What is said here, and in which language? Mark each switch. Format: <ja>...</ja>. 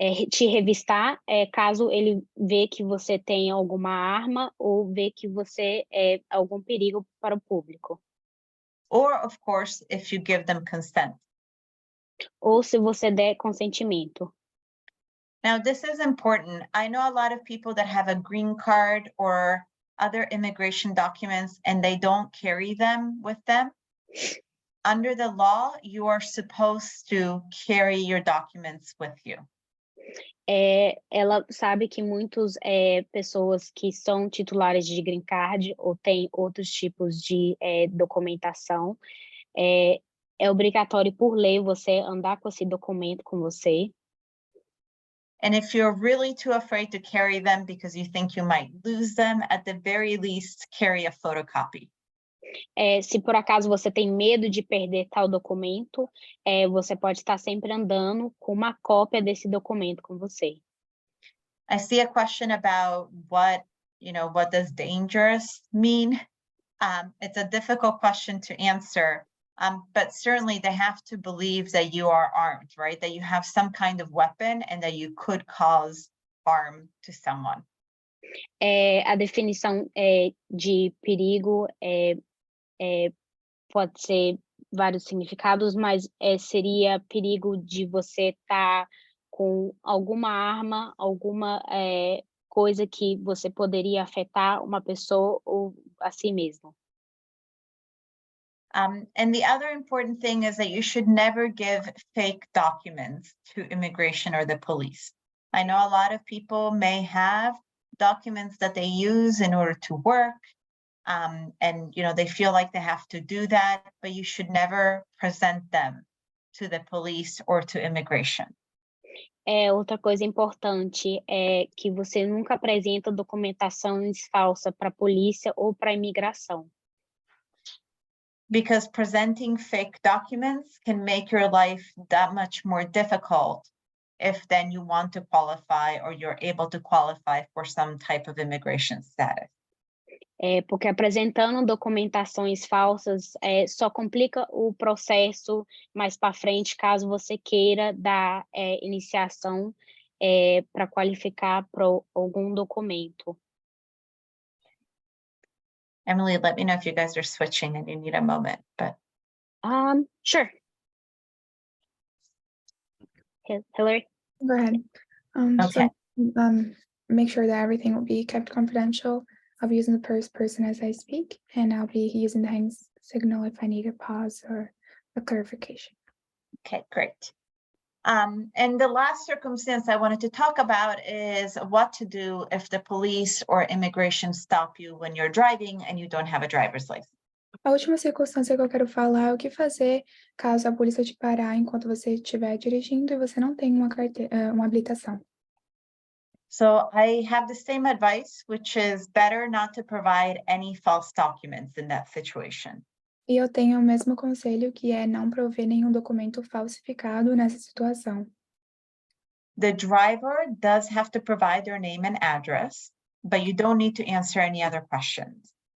<pt>Te revistar, caso ele vê que você tem alguma arma ou vê que você é algum perigo para o público.</pt> <en>Or, of course, if you give them consent. Ou se você der consentimento. Now, this is important. I know a lot of people that have a green card or other immigration documents and they don't carry them with them. Under the law, you are supposed to carry your documents with you.</en> <pt>Ela sabe que muitas pessoas que são titulares de green card ou têm outros tipos de documentação, é obrigatório por lei você andar com esse documento com você.</pt> <en>And if you're really too afraid to carry them because you think you might lose them, at the very least, carry a photocopy.</en> <pt>Se por acaso você tem medo de perder tal documento, você pode estar sempre andando com uma cópia desse documento com você.</pt> <en>I see a question about what does dangerous mean? It's a difficult question to answer, but certainly they have to believe that you are armed, right? That you have some kind of weapon and that you could cause harm to someone.</en> <pt>A definição de perigo pode ser vários significados, mas seria perigo de você estar com alguma arma, alguma coisa que você poderia afetar uma pessoa ou a si mesmo.</pt> <en>And the other important thing is that you should never give fake documents to immigration or the police. I know a lot of people may have documents that they use in order to work, and they feel like they have to do that, but you should never present them to the police or to immigration.</en> <pt>Outra coisa importante é que você nunca apresenta documentações falsas para a polícia ou para a imigração.</pt> <en>Because presenting fake documents can make your life that much more difficult if then you want to qualify or you're able to qualify for some type of immigration status.</en> <pt>Porque apresentando documentações falsas só complica o processo mais para frente, caso você queira dar iniciação para qualificar para algum documento.</pt> <en>Emily, let me know if you guys are switching and you need a moment, but. Sure. Hillary? Go ahead. Okay. So, make sure that everything will be kept confidential. I'll be using the first person as I speak, and I'll be using the hand signal if I need a pause or a clarification. Okay, great. And the last circumstance I wanted to talk about is what to do if the police or immigration stop you when you're driving and you don't have a driver's license.</en> <pt>A última circunstância que eu quero falar é o que fazer caso a polícia te parar enquanto você estiver dirigindo e você não tem uma habilitação.</pt> <en>So I have the same advice, which is better not to provide any false documents in that situation.</en> <pt>E eu tenho o mesmo conselho, que é não prover nenhum documento falsificado nessa situação.</pt> <en>The driver does have to provide their name and address, but you don't need to answer any other questions.</en>